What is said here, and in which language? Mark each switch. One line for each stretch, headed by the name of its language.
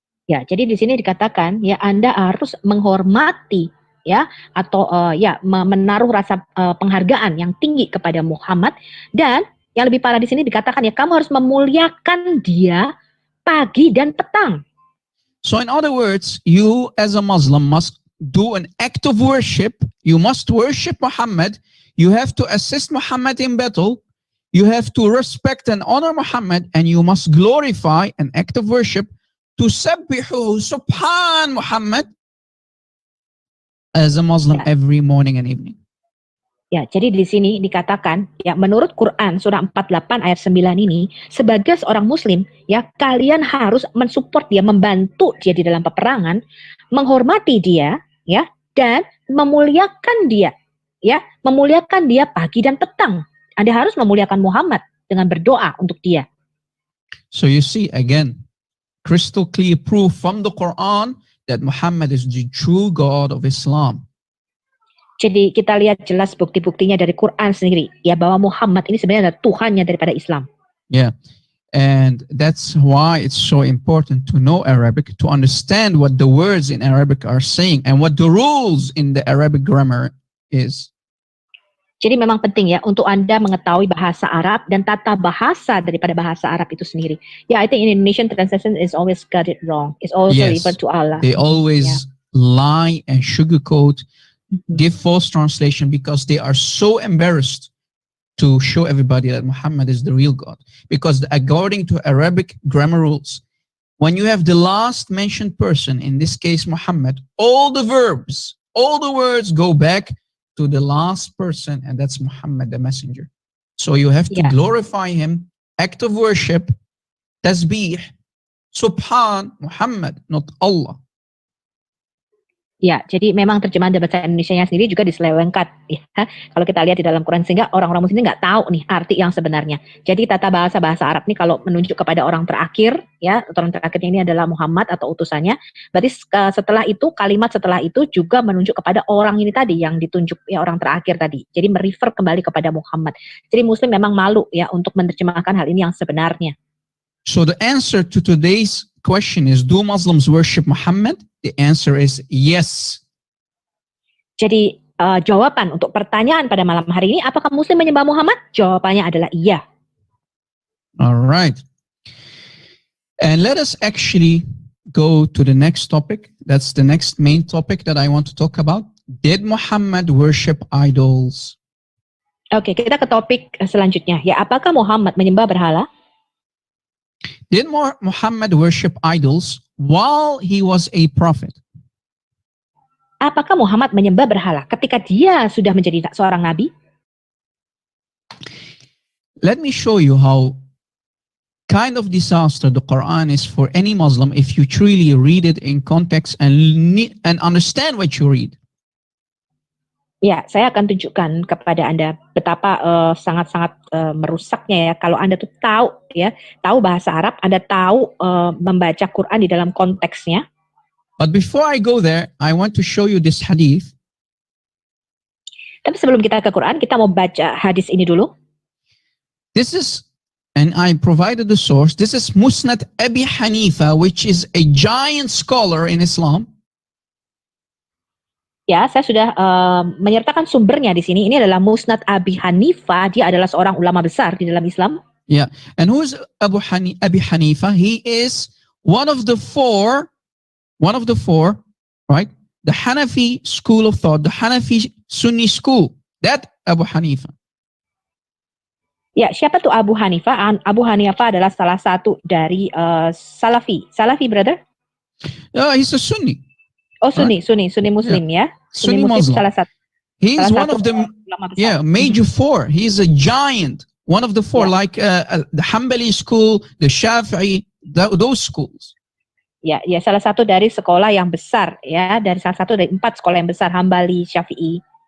Indonesian: Ya, jadi di sini dikatakan ya Anda harus menghormati ya, atau menaruh rasa penghargaan yang tinggi kepada Muhammad. Dan yang lebih parah di sini dikatakan ya, kamu harus memuliakan dia pagi dan petang.
English: So in other words, you as a Muslim must do an act of worship. You must worship Muhammad. You have to assist Muhammad in battle. You have to respect and honor Muhammad, and you must glorify an act of worship to sabbihu subhan Muhammad as a Muslim every morning and evening.
Indonesian: Ya, jadi di sini dikatakan ya, menurut Quran surah 48 ayat 9 ini, sebagai seorang muslim ya, kalian harus mensupport dia, membantu dia di dalam peperangan, menghormati dia ya, dan memuliakan dia ya, memuliakan dia pagi dan petang. Anda harus memuliakan Muhammad dengan berdoa untuk dia.
English: So you see again, crystal clear proof from the Quran that Muhammad is the true God of Islam.
Indonesian: Jadi kita lihat jelas bukti-buktinya dari Quran sendiri ya, bahwa Muhammad ini sebenarnya adalah Tuhannya daripada Islam.
English: Yeah. And that's why it's so important to know Arabic, to understand what the words in Arabic are saying and what the rules in the Arabic grammar is.
Indonesian: Jadi memang penting ya untuk Anda mengetahui bahasa Arab dan tata bahasa daripada bahasa Arab itu sendiri.
English: Yeah, I think in Indonesian translation is always got it wrong. It's also refer to Allah. They always lie and sugarcoat, give false translation because they are so embarrassed to show everybody that Muhammad is the real God. Because according to Arabic grammar rules, when you have the last mentioned person, in this case Muhammad, all the verbs, all the words go back to the last person, and that's Muhammad, the messenger. So you have to glorify him, act of worship, tasbih, subhan, Muhammad, not Allah.
Indonesian: Ya, jadi memang terjemahan dari bahasa Indonesianya sendiri juga diselewengkan. Ya. Kalau kita lihat di dalam Quran, sehingga orang-orang muslim nggak tahu nih arti yang sebenarnya. Jadi tata bahasa Arab nih kalau menunjuk kepada orang terakhir, ya, orang terakhirnya ini adalah Muhammad atau utusannya. Berarti setelah itu, kalimat setelah itu juga menunjuk kepada orang ini tadi yang ditunjuk, ya, orang terakhir tadi. Jadi merefer kembali kepada Muhammad. Jadi muslim memang malu ya untuk menerjemahkan hal ini yang sebenarnya.
English: So the answer to today's question is, do Muslims worship Muhammad? The answer is yes.
Indonesian: Jadi jawaban untuk pertanyaan pada malam hari ini, apakah Muslim menyembah Muhammad? Jawabannya adalah iya.
English: All right. And let us actually go to the next topic. That's the next main topic that I want to talk about. Did Muhammad worship idols?
Indonesian: Oke, kita ke topik selanjutnya. Ya, apakah Muhammad menyembah berhala?
English: Did Muhammad worship idols while he was a prophet?
Indonesian: Apakah Muhammad menyembah berhala ketika dia sudah menjadi seorang nabi?
English: Let me show you how kind of disaster the Quran is for any Muslim if you truly read it in context and understand what you read.
Indonesian: Ya, saya akan tunjukkan kepada Anda betapa sangat-sangat merusaknya ya kalau Anda tuh tahu bahasa Arab, Anda tahu membaca Quran di dalam konteksnya.
English: But before I go there, I want to show you this hadith.
Indonesian: Tapi sebelum kita ke Quran, kita mau baca hadis ini dulu.
English: This is, and I provided the source, this is Musnad Abi Hanifa, which is a giant scholar in Islam.
Indonesian: Ya, saya sudah menyertakan sumbernya di sini. Ini adalah Musnad Abi Hanifa. Dia adalah seorang ulama besar di dalam Islam.
English: Yeah, and who is Abi Hanifa? He is one of the four, right? The Hanafi school of thought, the Hanafi Sunni school. That Abu Hanifa.
Indonesian: Ya, siapa tuh Abu Hanifa? Abu Hanifa adalah salah satu dari Salafi.
English: Salafi, brother? He's a Sunni.
Indonesian: Oh, Sunni Muslim ya. Sunni Muslim. Salah satu.
English: He's one of the major four. He's a giant. One of the four, like the Hanbali school, the Shafi'i, those schools.
Indonesian: Ya, salah satu dari sekolah yang besar ya, dari salah satu dari 4 sekolah yang besar, Hanbali, Syafi'i.